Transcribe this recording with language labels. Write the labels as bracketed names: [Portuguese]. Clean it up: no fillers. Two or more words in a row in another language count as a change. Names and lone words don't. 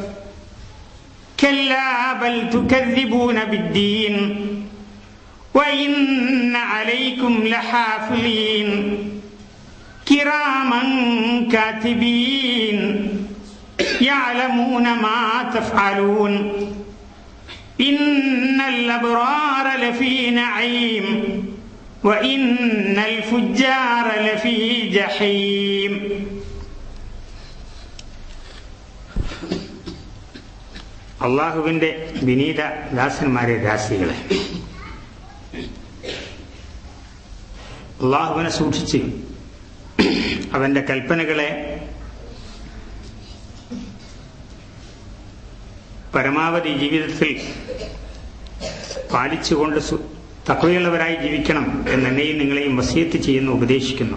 [Arabic] كلا بل تكذبون بالدين وإن عليكم لحافظين كراما كاتبين يعلمون ما تفعلون إن الأبرار لفي نعيم وإن الفجار لفي جحيم. [Malayalam] അള്ളാഹുവിൻ്റെ വിനീത ദാസന്മാരെ ദാസികളെ, അള്ളാഹുവിനെ സൂക്ഷിച്ച് അവൻ്റെ കൽപ്പനകളെ പരമാവധി ജീവിതത്തിൽ പാലിച്ചുകൊണ്ട് തഖ്വയുള്ളവരായി ജീവിക്കണം എന്നെന്നെയും നിങ്ങളെയും വസിയത്ത് ചെയ്യുന്നു, ഉപദേശിക്കുന്നു.